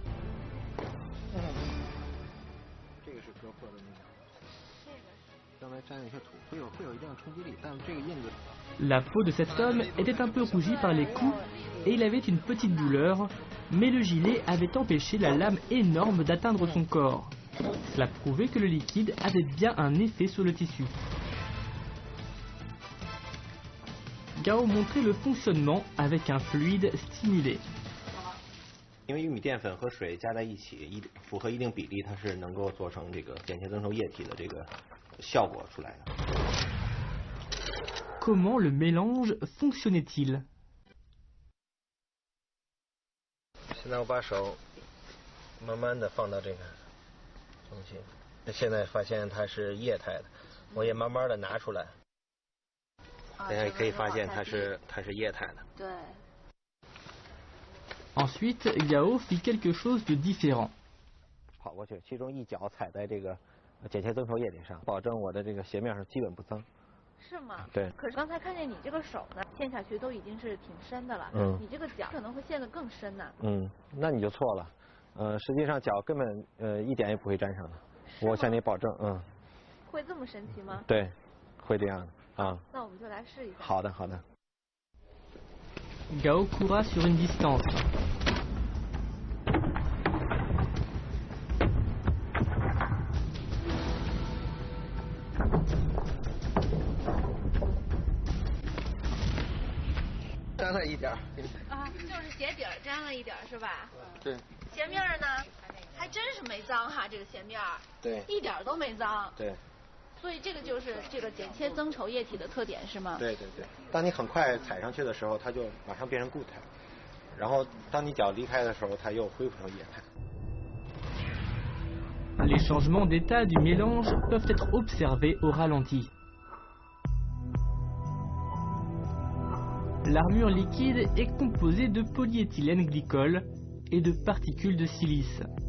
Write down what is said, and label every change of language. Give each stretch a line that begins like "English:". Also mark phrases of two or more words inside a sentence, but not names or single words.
French: La peau de cet homme était un peu rougie par les coups et il avait une petite douleur, mais le gilet avait empêché la lame énorme d'atteindre son corps. Cela prouvait que le liquide avait bien un effet sur le tissu. Gao montrait le fonctionnement avec un fluide stimulé.
Chinese: 因为玉米淀粉和水加在一起，符合一定比例，它是能够做成这个碱性增稠液体的这个效果出来的。
French: Comment le mélange fonctionnait-il?
Chinese: 现在我把手慢慢的放到这个东西，现在发现它是液态的，我也慢慢的拿出来。大家可以发现它是液态的。对。
French: Ensuite, Gao fit quelque chose de différent.
Chinese: 跑过去，其中一脚踩在这个碱性增稠液体上，保证我的这个鞋面上基本不脏。是吗？对。可是刚才看见你这个手呢，陷下去都已经是挺深的了。你这个脚可能会陷得更深呢。那你就错了。实际上脚根本一点也不会沾上的，我向你保证。会这么神奇吗？对，会这样的啊。那我们就来试一下。好的，好的。
French: Gao coura sur une distance.
Chinese: 沾了一点啊，就是鞋底沾了一点是吧？对。鞋面呢，还真是没脏哈，这个鞋面。对。一点都没脏。对。所以这个就是这个碱切增稠液体的特点是吗？对对对。当你很快踩上去的时候，它就马上变成固态，然后当你脚离开的时候，它又恢复成液态。
French: Les changements d'état du mélange peuvent être observés au ralenti. L'armure liquide est composée de polyéthylène glycol et de particules de silice.